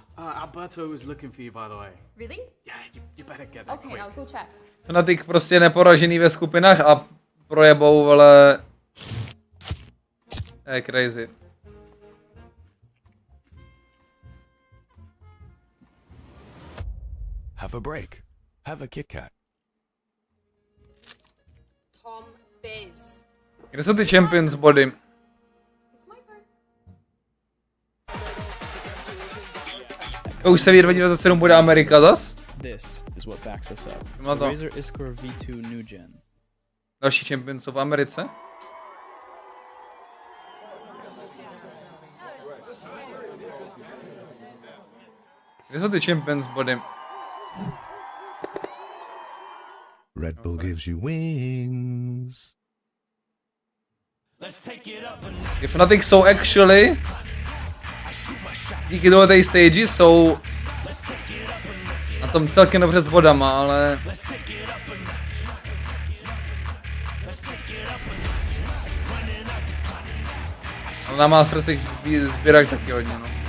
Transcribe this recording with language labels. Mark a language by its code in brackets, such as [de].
[en] Alberto was looking for you, by the way. Really? Yeah, you better get there Okay, quick. I'll go check. [cs] Fnatic prostě neporažený ve skupinách a projebou, ale... To je crazy. [en] Have a break. Have a Kit Kat. Tom Biz. [cs] Kde jsou ty champions body? [en] It's my turn. [cs] Už se ví 2027 bude Amerika zas? [en] This is what backs us up. [cs] No to. [en] Razer Iskor V2 New Gen. [cs] Další champions jsou v Americe? Kde jsou ty champions body? [en] Red Bull gives you wings. [cs] Ty Fnatic jsou actually díky tohle stage jsou na tom celkem dobře s bodama, ale na Mastersech sbíráš taky hodně, no.